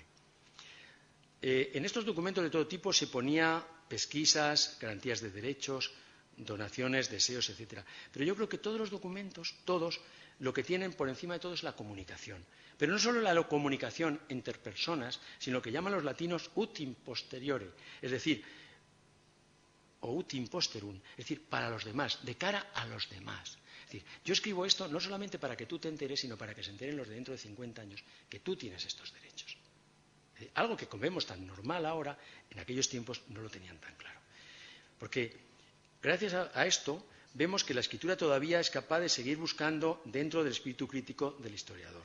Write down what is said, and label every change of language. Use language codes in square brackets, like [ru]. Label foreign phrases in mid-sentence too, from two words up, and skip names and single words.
[es] En estos documentos de todo tipo se ponía pesquisas, garantías de derechos, donaciones, deseos, etc. Pero yo creo que todos los documentos, todos, lo que tienen por encima de todo es la comunicación. Pero no solo la comunicación entre personas, sino lo que llaman los latinos [la] ut in posteriore, [es] es decir, o [la] ut in posterum, [es] es decir, para los demás, de cara a los demás. Es decir, yo escribo esto no solamente para que tú te enteres, sino para que se enteren los de dentro de 50 años que tú tienes estos derechos. Es decir, algo que vemos tan normal ahora, en aquellos tiempos no lo tenían tan claro. Porque gracias a esto vemos que la escritura todavía es capaz de seguir buscando dentro del espíritu crítico del historiador.